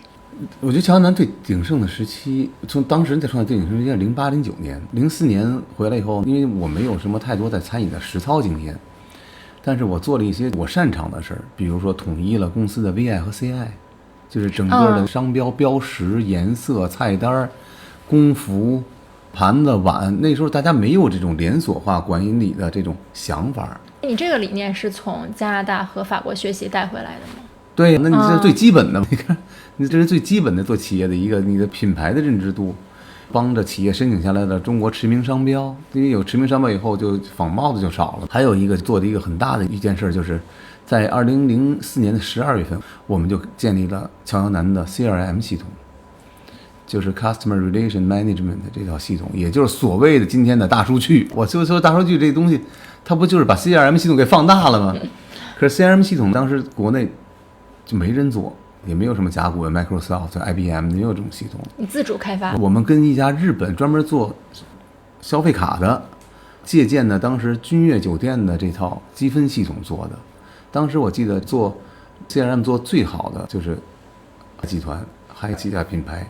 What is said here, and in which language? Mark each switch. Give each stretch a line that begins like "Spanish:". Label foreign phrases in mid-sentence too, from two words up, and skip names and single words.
Chinese: 我覺得喬江南最鼎盛的時期，從當時在創業最鼎盛時期，08、09年、04年回來以後，因為我沒有什麼太多在餐飲的實操經驗，但是我做了一些我擅長的事兒，比如說統一了公司的 VI 和 CI， 就是整個的商標、標識、顏色、菜單、工服、盤子、碗，那時候大家沒有這種連鎖化管理的這種想法。你這個理念是從加拿大和法國學習帶回來的嗎？對，那你這是最基本的，你看，你這是最基本的做企業的一個你的品牌的認知度，幫着企業申請下來的中國馳名商標，因為有馳名商標以後，就仿冒的就少了。還有一個做的一個很大的一件事，就是在2004年的12月份，我們就建立了喬江南的 CRM 系統。就是
English: Customer Relation Management
Chinese: 這套系統，也就是所謂的今天的大數據。我就說大數據這東西，它不就是把 CRM 系統給放大了嗎？可是 CRM 系統當時國內就沒人做，也沒有什麼甲骨文、Microsoft、IBM 沒有這種系統。你自主開發？我們跟一家日本專門做消費卡的，借鑑的當時君悅酒店的這套積分系統做的。當時我記得做 CRM 做最好的就是集團，還有幾家品牌。